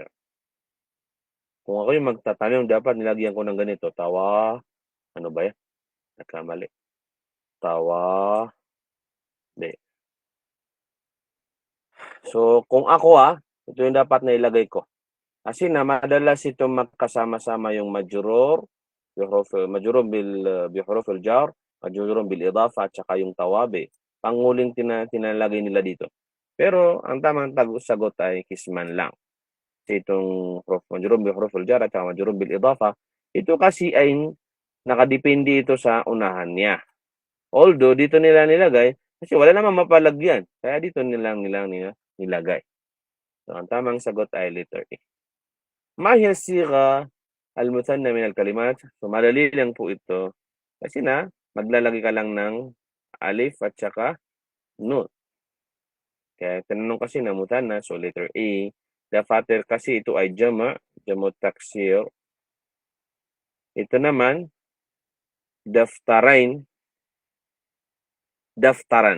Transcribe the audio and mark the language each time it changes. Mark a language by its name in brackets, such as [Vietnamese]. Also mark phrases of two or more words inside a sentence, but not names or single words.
[Filipino] Kung ako yung magtatanong, dapat nilagyan ko ng ganito. Ano ba yan? Nagkamali. Tawabi. So, kung ako ito yung dapat na ilagay ko. Kasi na madalas ito magkasama-sama yung [Arabic] مجرور، مجرور بحروف الجر، مجرور بالإضافة [Filipino] at saka yung tawabi. Panguling tinalagay nila dito. Pero ang tamang sagot ay kisman lang. Kasi itong [Arabic] مجرور بحروف الجر [Filipino] at saka [Arabic] مجرور بالإضافة, [Filipino] ito kasi ay nakadepende ito sa unahan niya. Although dito nila nilagay kasi wala namang mapalagyan. Kaya dito nilang nilagay. So, ang tamang sagot ay letter A. [Arabic] ما هي الصيغة المثنى من الكلمات? [Filipino] So, madali lang po ito. Kasi maglalagay ka lang ng alif at saka nun. Kaya tinanong kasi na muthanna, so letter A. Dafater kasi ito ay [Arabic] جمع تكسير. [Filipino] Ito naman, daftaran.